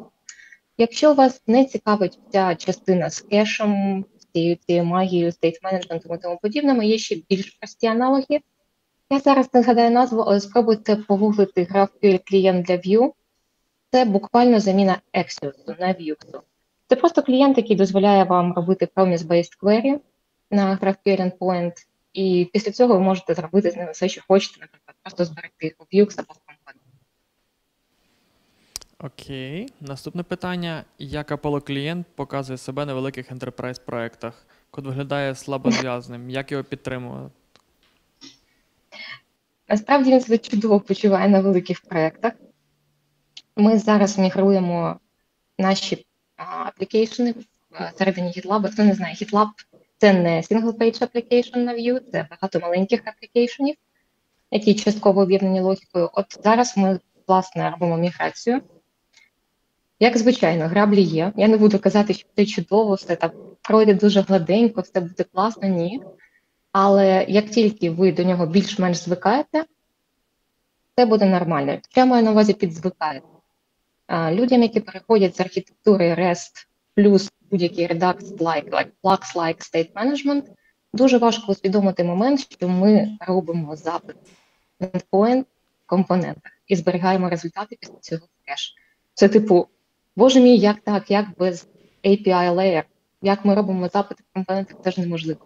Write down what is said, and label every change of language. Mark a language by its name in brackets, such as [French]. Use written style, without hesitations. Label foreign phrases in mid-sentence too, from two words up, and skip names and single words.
[Ukrainian] Якщо вас не цікавить ця частина з кешем, з цією магією, стейт-менеджментом і тому подібному, є ще більш прості аналоги. Я зараз не згадаю назву, але спробуйте погуглити GraphQL клієнт для Vue. Це буквально заміна Axios на Vuex. Це просто клієнт, який дозволяє вам робити [English] promise-based query [Ukrainian] на GraphQL endpoint, і після цього ви можете зробити з ним все, що хочете, наприклад, просто зберегти їх у Vuex або в компонент. Окей. Наступне питання. Як Apollo клієнт показує себе на великих enterprise проєктах? Код виглядає слабозв'язним. Як його підтримувати? Насправді він себе чудово почуває на великих проєктах. Ми зараз мігруємо наші аплікейшени всередині GitLab. Хто не знає, GitLab – це не [English] single-page application [Ukrainian] на Vue, це багато маленьких аплікейшенів, які частково об'єднані логікою. От зараз ми, власне, робимо міграцію. Як звичайно, граблі є. Я не буду казати, що це чудово, все там пройде дуже гладенько, все буде класно, ні. Але як тільки ви до нього більш-менш звикаєте, це буде нормально. Що я маю на увазі під звикаєте? Людям, які переходять з архітектури REST плюс будь-який редакт like [English] Flux-like state management, [Ukrainian] дуже важко усвідомити момент, що ми робимо запит на endpoint в компонентах і зберігаємо результати після цього в кеш. Це типу, боже мій, як так, як без [English] API layer, [Ukrainian] як ми робимо запити в компонентах, це ж неможливо.